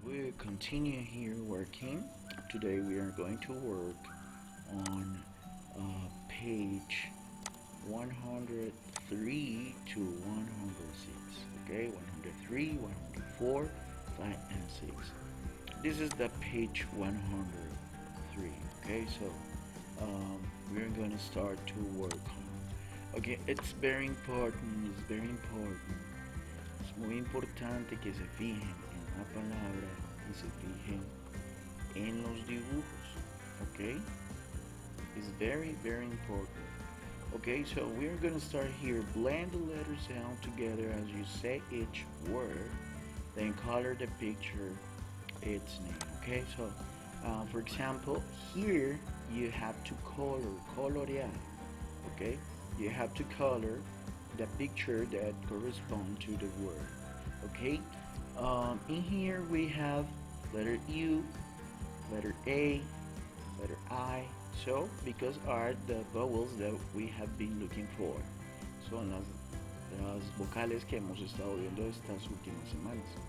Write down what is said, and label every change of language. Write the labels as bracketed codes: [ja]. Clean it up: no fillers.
[en] to continue here working. Today we are going to work on page 103 to 106. Okay, 103, 104, 5, and 6. This is the page 103. Okay, so we're going to start to work on. Okay, it's very important. It's very important. [es] Es muy importante que se fijen en la palabra y se fijen en los dibujos. [en] Okay? It's very, very important. Okay, so we're going to start here. Blend the letter sound together as you say each word. Then color the picture its name. Okay, so for example, here you have to colorear. Okay, you have to color the picture that corresponds to the word. Okay, in here we have letter U, letter A, letter I. So because are the vowels that we have been looking for. [es] Son las vocales que hemos estado viendo estas últimas semanas.